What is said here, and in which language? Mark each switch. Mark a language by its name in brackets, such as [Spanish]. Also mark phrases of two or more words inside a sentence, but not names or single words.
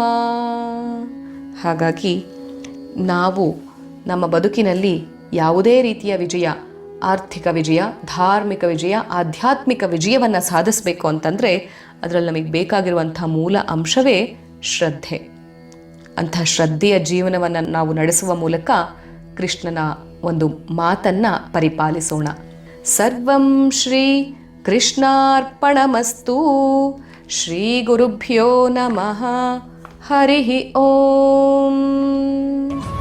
[Kannada] ಹಾಗಾಗಿ ನಾವು ನಮ್ಮ ಬದುಕಿನಲ್ಲಿ ಯಾವುದೇ ರೀತಿಯ ವಿಜಯ, ಆರ್ಥಿಕ ವಿಜಯ, ಧಾರ್ಮಿಕ ವಿಜಯ, ಆಧ್ಯಾತ್ಮಿಕ ವಿಜಯವನ್ನು ಸಾಧಿಸಬೇಕು ಅಂತಂದರೆ ಅದರಲ್ಲಿ ನಮಗೆ ಬೇಕಾಗಿರುವಂಥ ಮೂಲ ಅಂಶವೇ ಶ್ರದ್ಧೆ. ಅಂಥ ಶ್ರದ್ಧೆಯ ಜೀವನವನ್ನು ನಾವು ನಡೆಸುವ ಮೂಲಕ ಕೃಷ್ಣನ ಒಂದು ಮಾತನ್ನು ಪರಿಪಾಲಿಸೋಣ. [Sanskrit] ಸರ್ವಂ ಶ್ರೀ ಕೃಷ್ಣಾರ್ಪಣಮಸ್ತು. ಶ್ರೀ ಗುರುಭ್ಯೋ ನಮಃ. ಹರಿ ಓಂ.